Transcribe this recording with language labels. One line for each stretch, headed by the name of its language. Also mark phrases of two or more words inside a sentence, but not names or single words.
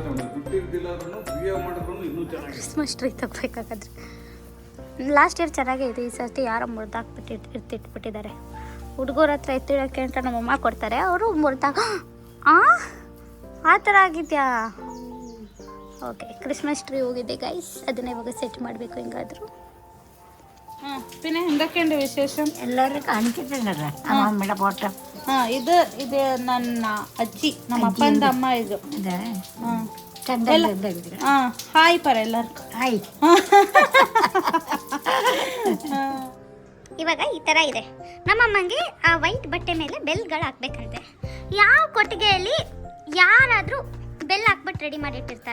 English: Christmas tree
Kannada: ತಗೋಬೇಕಾದ್ರೆ
English: last year
Kannada: ಚೆನ್ನಾಗೇ ಇದೆ. ಈ ಸರ್ತಿ ಯಾರೋ ಇಟ್ಬಿಟ್ಟಿದ್ದಾರೆ. ಹುಡುಗರ ಹತ್ರ ಎತ್ತಿಡೋಕ್ಕೆ ಅಂತ ನಮ್ಮಮ್ಮ ಕೊಡ್ತಾರೆ, ಅವರು ಮುರಿದಾಗ ಆ ಥರ ಆಗಿದೆಯಾ? ಓಕೆ,
English: Christmas tree
Kannada: ಹೋಗಿದೆ ಗೈಸ್, ಅದನ್ನ ಇವಾಗ ಸೆಟ್ ಮಾಡಬೇಕು ಹೆಂಗಾದರೂ.
Malayalam: പിന്നെ എന്തൊക്കെയുണ്ട് വിശേഷം? എല്ലാവരും കാണിച്ചിട്ടുണ്ടല്ലോ അമ്മയുടെ ഫോട്ടോ.
Kannada: ഇത് ನನ್ನ ಅಜ್ಜಿ, ನಮ್ಮ ಅಪ್ಪಂದ ಅಮ್ಮ. ಇದು ಹಾಯ್ ಪರ ಎಲ್ಲರಿಗೂ. ಹಾಯ್. ಇವಾಗ ಈ ಥರ ಇದೆ. ನಮ್ಮಮ್ಮಂಗೆ ಆ ವೈಟ್ ಬಟ್ಟೆ ಮೇಲೆ ಬೆಲ್ಗಳು ಹಾಕ್ಬೇಕಂತೆ. ಯಾವ ಕೊಟ್ಟಿಗೆಯಲ್ಲಿ ಯಾರಾದರೂ ಬೆಲ್ ಹಾಕ್ಬಿಟ್ಟು ರೆಡಿ ಮಾಡಿಟ್ಟಿರ್ತಾರ?